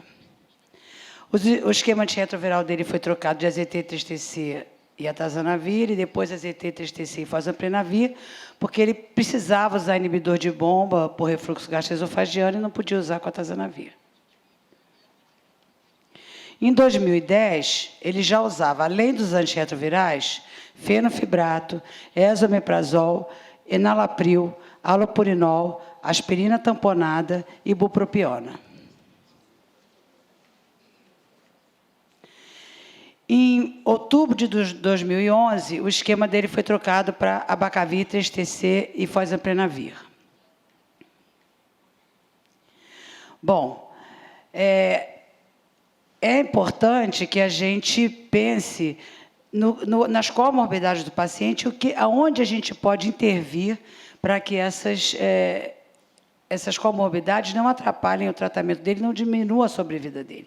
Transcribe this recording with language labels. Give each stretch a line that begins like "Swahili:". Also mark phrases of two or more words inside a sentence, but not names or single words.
Portuguese: O esquema antirretroviral dele foi trocado de AZT-3TC e atazanavir, e depois AZT-3TC e fosfoprenavir, porque ele precisava usar inibidor de bomba por refluxo gastroesofagiano e não podia usar com atazanavir. Em 2010, ele já usava, além dos antirretrovirais, fenofibrato, esomeprazol, enalapril, alopurinol, aspirina tamponada e bupropiona. Em outubro de 2011, o esquema dele foi trocado para abacavir, 3TC e fosfoprenavir. Bom, é importante que a gente pense nas comorbidades do paciente, aonde a gente pode intervir para que essas comorbidades não atrapalhem o tratamento dele, não diminuam a sobrevida dele.